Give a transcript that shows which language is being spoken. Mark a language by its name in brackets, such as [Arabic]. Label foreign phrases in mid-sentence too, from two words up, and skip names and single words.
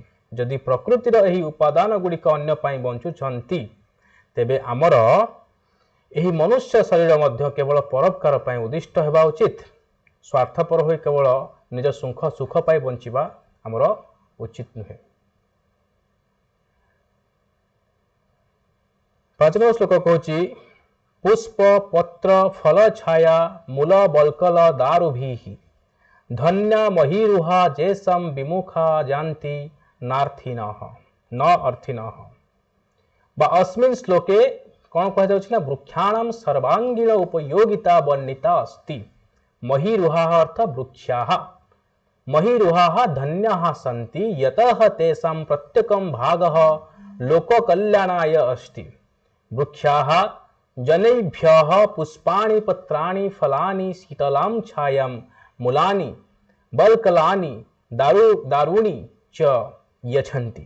[Odia] ଯଦି ପ୍ରକୃତିର ଏହି ଉପାଦାନ ଗୁଡ଼ିକ ଅନ୍ୟ ପାଇଁ ବଞ୍ଚୁଛନ୍ତି ତେବେ ଆମର ଏହି ମନୁଷ୍ୟ ଶରୀର ମଧ୍ୟ କେବଳ ପରୋପକାର ପାଇଁ ଉଦ୍ଦିଷ୍ଟ ହେବା ଉଚିତ। ସ୍ୱାର୍ଥପର ହୋଇ କେବଳ ନିଜ ସୁଖ ପାଇଁ ବଞ୍ଚିବା ଆମର ଉଚିତ ନୁହେଁ। 5 ନମ୍ବର ଶ୍ଳୋକ କହୁଛି [Sanskrit] पुष्प पत्र फल छाया मूल बल्कल दारुभिः धन्या महीरुहा जेसम विमुखा जानती नार्थिनः न अर्थिनः। बा अस्मिन् श्लोके [Odia] କଉଣ କହ ଯାଉଛି ନା [Sanskrit] वृक्षाणां सर्वांगीण उपयोगिता वर्णिता अस्ति। महीरुहाः अर्थ वृक्षाः। महीरुहाः धन्याः सन्ति यतः तेषां प्रत्येकं भागः लोककल्याणाय अस्ति। वृक्षाः जनेभ्यः पुष्पाणि पत्राणि फलानि शीतलां छायां मूलानि बल्कलानि दारूणि च यच्छन्ति।